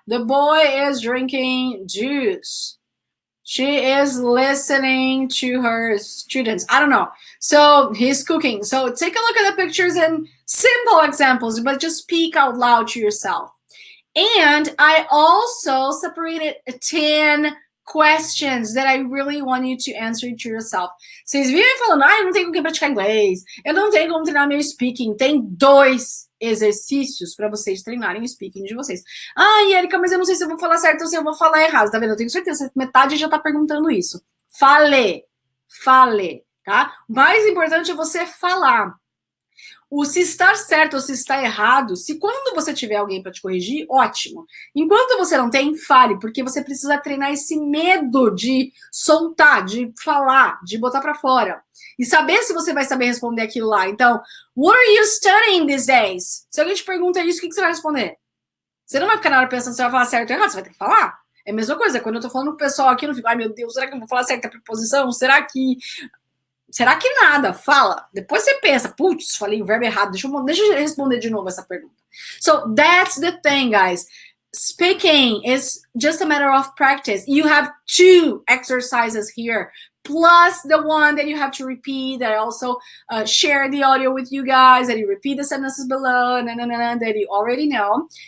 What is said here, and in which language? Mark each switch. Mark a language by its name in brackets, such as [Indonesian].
[English] The boy is drinking juice. She is listening to her students. I don't know. So he's cooking. So take a look at the pictures and simple examples, but just speak out loud to yourself. And I also separated 10 questions that I really want you to answer to yourself. [Portuguese] Vocês vivem falando, eu não tenho como praticar inglês, eu não tenho como treinar meu speaking. Tem 2 exercícios para vocês treinarem o speaking de vocês. Erika, mas eu não sei se eu vou falar certo ou se eu vou falar errado. Tá vendo? Eu tenho certeza que metade já tá perguntando isso. Fale, tá? O mais importante é você falar. O se está certo ou se está errado, se quando você tiver alguém para te corrigir, ótimo. Enquanto você não tem, fale, porque você precisa treinar esse medo de soltar, de falar, de botar para fora. E saber se você vai saber responder aquilo lá. [English] Então, what are you studying these days? [Portuguese] Se alguém te pergunta isso, o que você vai responder? Você não vai ficar na hora pensando se vai falar certo ou errado, você vai ter que falar. É a mesma coisa, quando eu tô falando pro pessoal aqui, eu não fico, ai meu Deus, será que eu vou falar certa preposição? Será que nada? Fala. Depois você pensa, putz, falei o verbo errado. Deixa eu responder de novo essa pergunta. [English] So that's the thing, guys. Speaking is just a matter of practice. You have 2 exercises here, plus the one that you have to repeat, that I also share the audio with you guys, that you repeat the sentences below, and that you already know.